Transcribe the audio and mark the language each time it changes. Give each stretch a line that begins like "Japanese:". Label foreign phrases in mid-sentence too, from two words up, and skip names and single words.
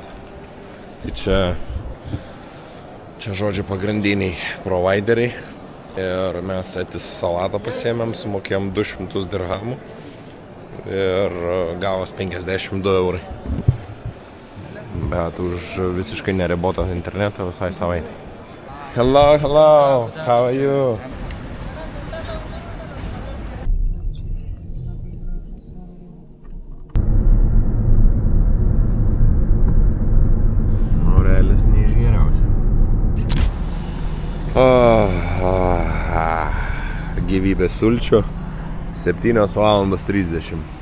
Lithuanian: Tai čia žodžiu pagrindiniai provideriai. Ir mes Etisalatą pasiėmėm, sumokėjom 200 dirhamų ir gavos 52 €. Bet už visiškai neribotą internetą visai savaitę.
English: Hello, hello, how are you?
Lithuanian: Aurelis neišgeriausia. Gyvybės sulčių 7:30.